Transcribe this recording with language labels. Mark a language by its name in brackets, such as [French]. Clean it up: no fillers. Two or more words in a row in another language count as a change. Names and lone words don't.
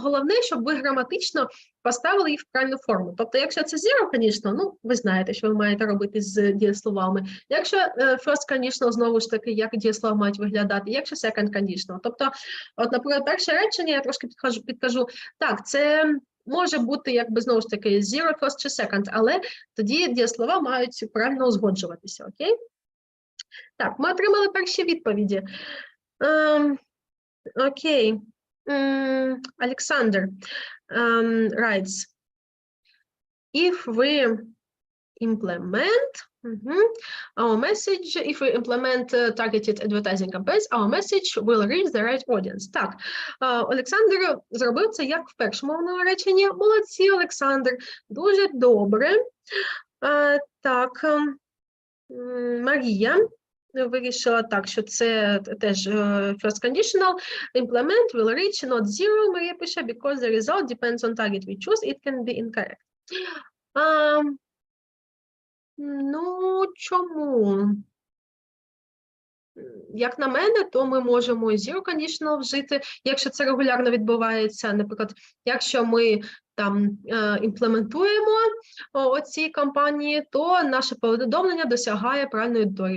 [Ukrainian] Головне, щоб ви граматично поставили їх в правильну форму. Тобто, якщо це zero, звісно, ну, ви знаєте, що ви маєте робити з дієсловами. Якщо [English] first conditional, [Ukrainian] знову ж таки, як дієслова мають виглядати. Якщо [English] second conditional. [Ukrainian] Тобто, от, наприклад, перше речення, я трошки підкажу, так, це може бути, якби, знову ж таки, [English] zero, first чи second, [Ukrainian] але тоді дієслова мають правильно узгоджуватися, окей? Так, ми отримали перші відповіді. Окей. [English] Alexander writes, if we implement our message, if we implement targeted advertising campaigns, our message will reach the right audience. [Ukrainian] Так, Олександр зробив це як в першому мовному реченні. Молодці, Олександр. Дуже добре. Так, Марія вирішила так, що це теж [English] first conditional. Implement will reach not zero, [Ukrainian] Марія пише, [English] because the result depends on target we choose, it can be incorrect. [Ukrainian] Ну, чому? Як на мене, то ми можемо [English] zero conditional [Ukrainian] вжити, якщо це регулярно відбувається. Наприклад, якщо ми там імплементуємо оці кампанії, то наше повідомлення досягає правильної аудиторії.